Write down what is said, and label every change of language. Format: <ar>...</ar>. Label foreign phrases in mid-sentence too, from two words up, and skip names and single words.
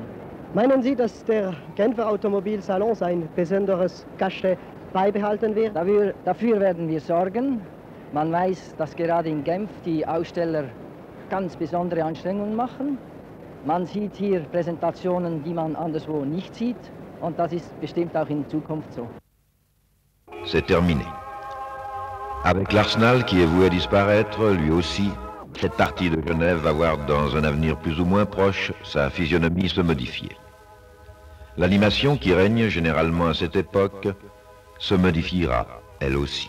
<de>Meinen Sie, dass der Genfer Automobilsalon sein besonderes Cachet beibehalten wird? Dafür werden wir sorgen. Man weiß, dass gerade in Genf die Aussteller ganz besondere Anstrengungen machen. Man sieht hier Präsentationen, die man anderswo nicht sieht, und das ist bestimmt auch in Zukunft so.</de> <fr>C'est terminé. Avec l'Arsenal qui est voué à disparaître, lui aussi, cette partie de Genève va voir dans un avenir plus ou moins proche sa physionomie se modifier. L'animation qui règne généralement à cette époque se modifiera, elle aussi.</fr>